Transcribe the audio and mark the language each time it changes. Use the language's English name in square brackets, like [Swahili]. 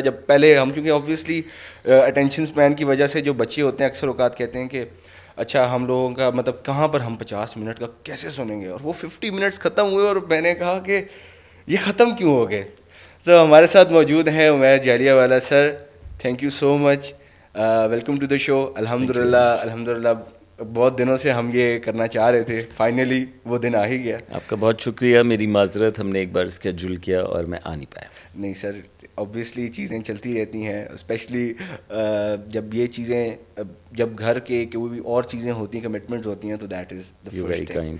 [Urdu] جب پہلے ہم کیونکہ آبویسلی اٹینشن اسپین کی وجہ سے جو بچے ہوتے ہیں اکثر اوقات کہتے ہیں کہ اچھا ہم لوگوں کا مطلب کہاں پر ہم 50 منٹ کا کیسے سنیں گے, اور وہ 50 منٹس ختم ہوئے اور میں نے کہا کہ یہ ختم کیوں ہو گئے. تو ہمارے ساتھ موجود ہیں عمیر جالیہ والا سر. [English] Thank you so much, welcome to the show. [Urdu] الحمدللہ بہت دنوں سے ہم یہ کرنا چاہ رہے تھے, فائنلی وہ دن آ ہی گیا. آپ کا بہت شکریہ, میری معذرت, ہم نے ایک بار اسکیڈول کیا اور میں آ نہیں پایا. نہیں سر, اوبویسلی چیزیں چلتی رہتی ہیں, اسپیشلی جب یہ چیزیں جب گھر کے کوئی اور چیزیں ہوتی ہیں, کمٹمنٹس ہوتی ہیں, تو [English] That is the first thing.